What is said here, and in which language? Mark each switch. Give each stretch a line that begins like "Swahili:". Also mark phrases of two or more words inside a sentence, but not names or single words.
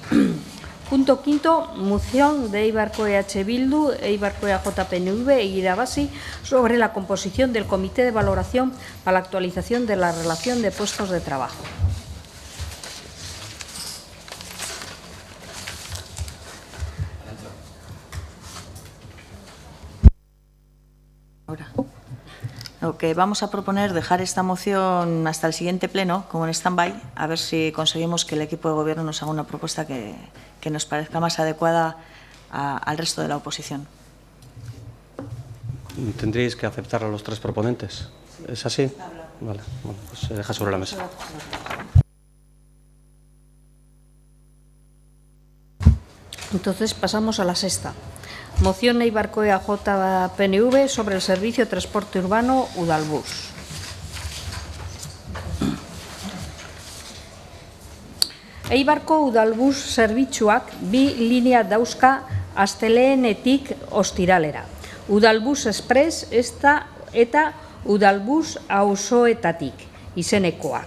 Spanish: Punto quinto, moción de Eibarko EH Bildu, Eibarko EAJ-PNV e Irabazi sobre la composición del Comité de Valoración para la actualización de la relación de puestos de trabajo. Ahora. Lo que vamos a proponer es dejar esta moción hasta el siguiente pleno, como en stand-by, a ver si conseguimos que el equipo de gobierno nos haga una propuesta que nos parezca más adecuada al resto de la oposición. Tendríais que aceptar a los tres proponentes. ¿Es así? Vale, bueno, pues se deja sobre la mesa. Entonces pasamos a la sexta. Moción Eibarko EAJ-PNV sobre el servicio de transporte urbano Udalbus.
Basque: Eibarko Udalbus zerbitzuak bi linea dauzka asteleenetik ostiralera. Udalbus Express eta Udalbus auzoetatik izenekoak.